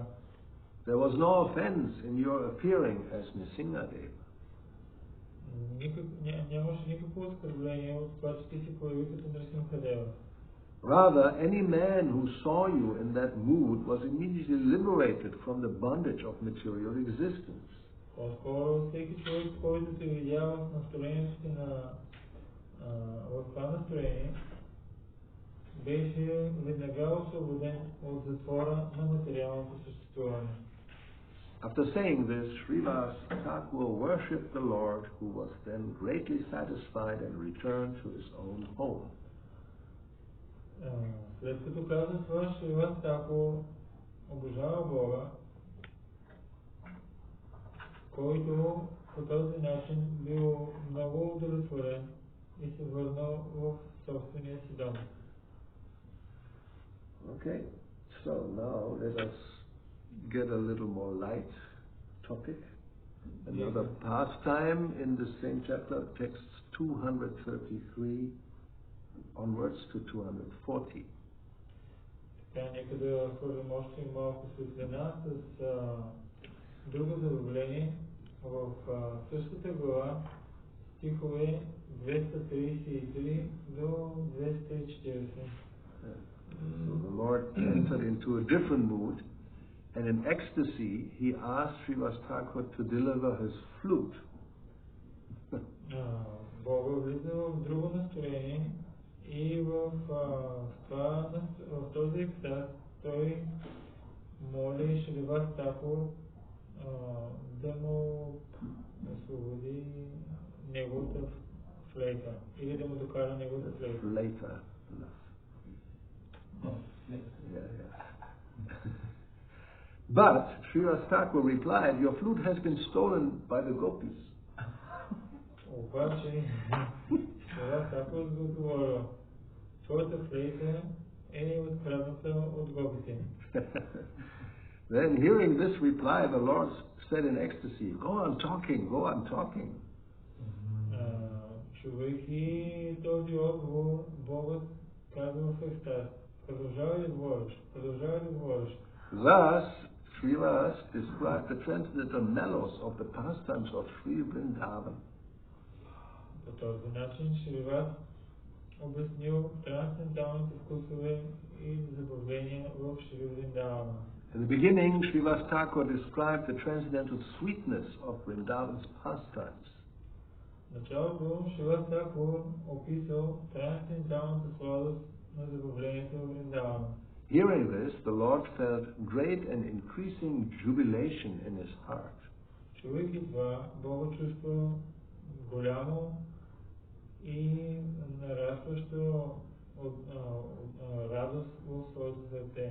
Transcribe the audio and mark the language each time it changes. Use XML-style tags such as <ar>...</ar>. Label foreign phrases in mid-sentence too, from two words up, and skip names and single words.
<en>There was no offense in your appearing as Nrsingadeva.</en> <bg>Нямаше никакво оскърбление от това, че ти се появи като Нрсимхадева.</bg> <en>Rather, any man who saw you in that mood was immediately liberated from the bondage of material existence.</en> <bg>По-скоро всеки човек, който се видява в настроението си в това настроение, беше веднага освободен от затвора на материалното съществуване.</bg> <en>After saying this, Srivasa Thakura worshipped the Lord, who was then greatly satisfied and returned to his own home.</en> <bg>След като каза това, Срivasa Thakura обожава Бога, който по този начин бил много удовлетворен и се върнал в собствения си дом.</bg> <en>Okay, so now let us get a little more light topic. Another pastime in the same chapter, texts 233 onwards to 240.</en> <bg>Така, нека да хвърлим още малко светлина с друго забавление в същата глава, стихове 233 до 240.</bg> <en>So the Lord entered into a different mood, and in ecstasy he asked Srivasa Thakura to deliver his flute.</en> <bg>Бога влиза в друго настроение и в този екстаз той моли Шриваса Thakura да му освободи неговата флейта или да му докара неговата флейта.</bg> <en>But Srivasa Thakura replied, "Your flute has been stolen by the gopis."</en> <bg>Обаче Шриваса Thakura отговорил, твоята флейта е открадната от гопите.</bg> <en>Then, hearing this reply, the Lord said in ecstasy, "Go on talking, go on talking."</en> <bg>Чувайки този отговор, Богът казва в екстаз, продължавай да говориш, продължавай да говориш.</bg> <en>Thus, Srivasa described the transcendental mellows of the pastimes of Sri Vrindavan.</en> <bg>По този начин Шриваса обяснил трансценденталните вкусове и забавления в Шри Вриндавана.</bg> <en>In the beginning, Srivasa Thakura described the transcendental sweetness of Vrindavan's pastimes.</en> <bg>Началото Шриваса Thakura описал трансценденталната сладост на забавлението в Вриндавана.</bg> <en>Hearing this, the Lord felt great and increasing jubilation in his heart.</en> <bg>Чувайки това, Бог чувства голямо и нарастващо радост в своето сърце.</bg>